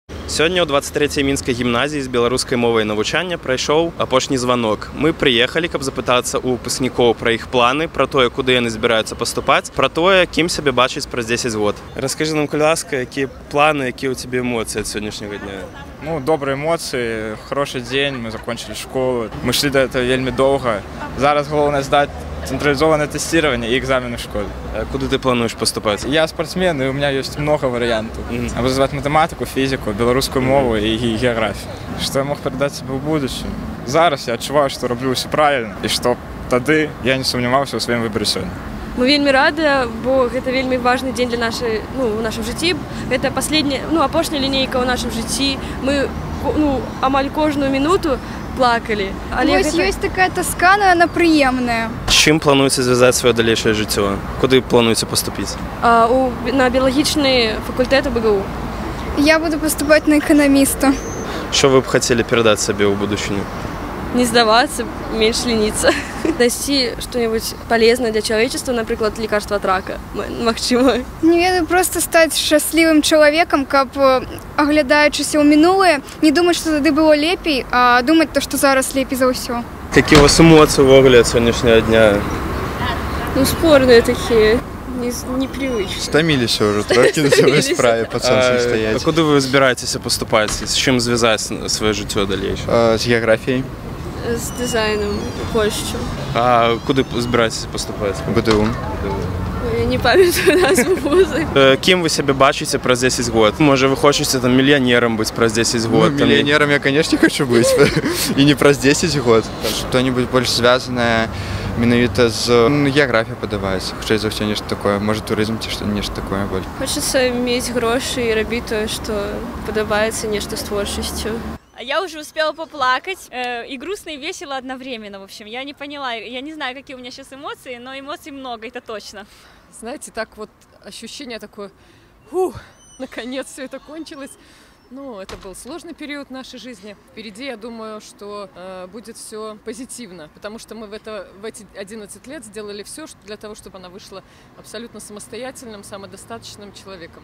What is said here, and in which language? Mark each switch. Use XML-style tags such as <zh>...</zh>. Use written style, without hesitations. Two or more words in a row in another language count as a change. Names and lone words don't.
<be>Сёння ў 23-й мінскай гімназіі з беларускай мовай навучання прайшоў апошні званок. Мы прыехалі, каб запытацца ў выпускнікоў пра іх планы, пра тое, куды яны збіраюцца паступаць, пра тое, кім сябе бачыць праз 10 год. Раскажы нам, калі ласка, якія планы, якія ў цябе эмоцыі ад сённяшняга дня? Ну,</be> <ru>добрые эмоции, хороший день, мы закончили школу, мы шли до этого вельми долго. Зараз главное сдать централизованное тестирование и экзамены в школе. А куда ты плануешь поступать? Я спортсмен, и у меня есть много вариантов. Я буду сдавать математику, физику, белорусскую мову и географию. Что я мог передать себе в будущем? Зараз я отчуваю, что роблю все правильно, и что тогда я не сомневался в своем выборе сегодня.</ru> <be>Мы вельмі рады, бо гэта вельмі важны дзень для нашай, у нашым жыцці. Гэта апошняя лінейка ў нашым жыцці. Мы амаль кожную мінуту плакалі. Але ёсць такая тоска, она прыемная. Чым плануеце звязаць сваё далейшае жыццё? Куды плануеце паступіць? На біялагічны факультэт БГУ. Я буду паступаць на эканаміста. Што вы б хацелі перадаць сабе ў будучыню?</be> <ru>Не сдаваться, меньше лениться. Найти что-нибудь полезное для человечества, например, лекарство от рака.</ru> <be>Магчыма. Не ведаю,</be> <ru>просто стать счастливым человеком,</ru> <be>каб, оглядаючыся ў мінулае,</be> <ru>не думать, что</ru> <be>тады было лепей,</be> <ru>а думать то, что</ru> <be>зараз лепей за ўсё.</be> <ru>Какие у вас эмоции</ru> <be>увогуле ад сённяшняга дня?</be> <ru>Спорные такие. Непривычно.</ru> <be>Стаміліся ўжо трохі на сваёй справе пад сонцам стаяць. А куды вы збіраецеся паступаць? З чым звязаць сваё жыццё далейшае? З геаграфіяй. З дызайном, Польшчу. А куды збіраецеся паступаць? БДУ. Я не памятаю назву вузы. Кім вы сябе бачыце праз 10 год? Можа, вы хочаце там мільянерам быць праз 10 год? Мільянерам я, конечно, хочу быць. І не праз 10 год. Што-нибудь больш звязанае менавіта з геаграфіяй падабаецца. Хутчэй за ўсё нешта такое. Можа, турызм ці нешта такое больш. Хочацца мець грошы і рабіць тое, што падабаецца, нешта з творчасцю.</be> <ru>Я уже успела поплакать, и грустно, и весело одновременно, в общем. Я не поняла, я не знаю, какие у меня сейчас эмоции, но эмоций много, это точно. Знаете, так вот ощущение такое, наконец все это кончилось. Ну, это был сложный период нашей жизни. Впереди, я думаю, что будет все позитивно, потому что мы в эти 11 лет сделали все для того, чтобы она вышла абсолютно самостоятельным, самодостаточным человеком.</ru>